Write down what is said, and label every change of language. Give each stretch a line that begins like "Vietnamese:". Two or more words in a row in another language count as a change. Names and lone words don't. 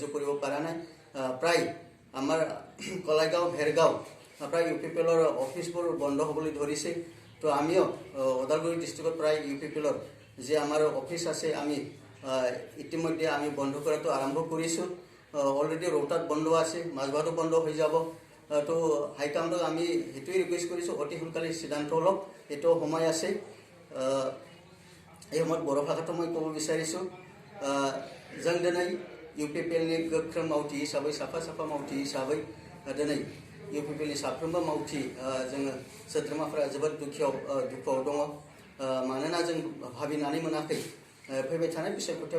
Assamese: কৰিব পৰা নাই প্ৰায় আমাৰ কলাইগাঁও ভেৰগাঁও প্ৰায় UPPLৰ অফিচবোৰ বন্ধ হ'বলৈ ধৰিছে তো আমিও ওদালগুৰি ডিষ্ট্ৰিক্টত প্ৰায় UPPLৰ যে আমাৰ অফিচ আছে আমি ইতিমধ্যে আমি বন্ধ কৰাটো আৰম্ভ কৰিছোঁ অলৰেডি ৰোটাত বন্ধ আছে মাজবাটো বন্ধ হৈ যাব তো হাইকমাণ্ডক আমি সেইটোৱে ৰিকুৱেষ্ট কৰিছোঁ অতি সোনকালে সিদ্ধান্ত লওক এইটো সময় আছে এই সময়ত বড়ো ভাষাটো মই ক'ব বিচাৰিছোঁ
Bodo: जों दिनै UPPLनि गोख्रों मावथि हिसाबै साफा मावथि हिसाबै दिनै UPPLनि साफ्रोमबो मावथि जोङो सोद्रोमाफोरा जोबोद दुखुआव दङ मानोना जों भाबिनानै मोनाखै फैबाय थानाय बिसायख'थियाव